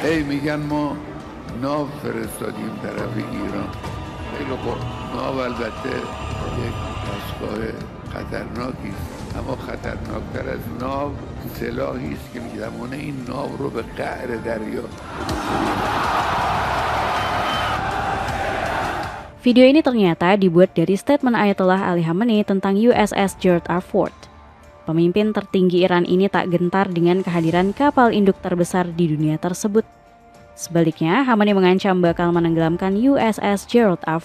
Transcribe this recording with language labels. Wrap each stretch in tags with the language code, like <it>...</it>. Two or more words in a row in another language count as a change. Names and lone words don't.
<fa>هی میگن ما ناو فرستادیم طرف ایران. خیلی خوب، ناو البته یک دستگاه خطرناکی است، اما خطرناکتر از ناو سلاحی است که میتوانه این ناو رو به قعر دریا.</fa> <id>Video ini ternyata dibuat dari statement Ayatollah Ali Khamenei tentang USS Gerald R. Ford. Pemimpin tertinggi Iran ini tak gentar dengan kehadiran kapal induk terbesar di dunia tersebut. Sebaliknya, Khamenei mengancam bakal menenggelamkan USS Gerald R.</id>